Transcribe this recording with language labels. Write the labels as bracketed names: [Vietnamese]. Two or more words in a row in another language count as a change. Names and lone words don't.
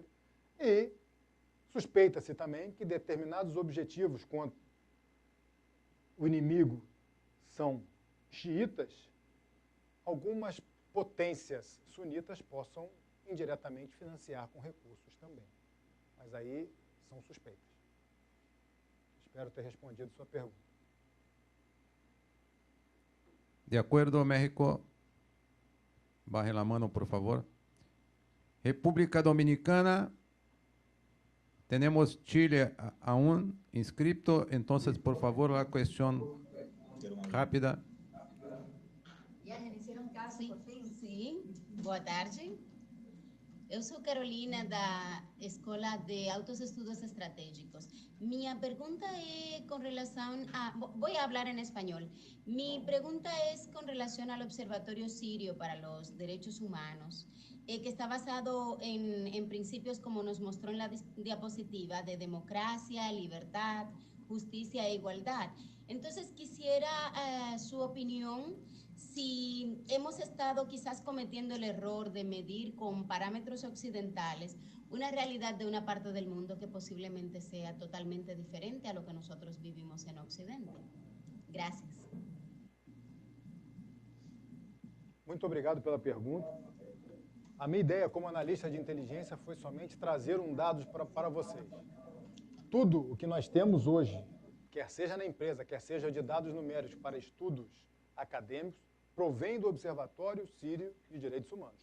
[Portuguese] E suspeita-se também que determinados objetivos quando o inimigo são xiitas, algumas potências sunitas possam indiretamente financiar com recursos também. Mas aí são suspeitas. Espero ter respondido sua pergunta. [Spanish] De acuerdo, México. Baje la mano, por favor. República Dominicana. Tenemos Chile aún inscrito, entonces, por favor, la cuestión rápida. Já hicieron caso, [Portuguese] por fim? Sim. Boa tarde. Eu sou Carolina, da Escola de Altos Estudos Estratégicos. Minha pergunta é com relação a... [Spanish] Voy a hablar en español. Mi pregunta es con relación al Observatorio Sirio para los Derechos Humanos, que está basado en principios, como nos mostró en la diapositiva, de democracia, libertad, justicia e igualdad. Entonces, quisiera su opinión si hemos estado quizás cometiendo el error de medir con parámetros occidentales una realidad de una parte del mundo que posiblemente sea totalmente diferente a lo que nosotros vivimos en Occidente. Gracias. [Portuguese] Muito obrigado pela pergunta. A minha ideia como analista de inteligência foi somente trazer dados para vocês. Tudo o que nós temos hoje, quer seja na empresa, quer seja de dados numéricos para estudos acadêmicos, provém do Observatório Sírio de Direitos Humanos.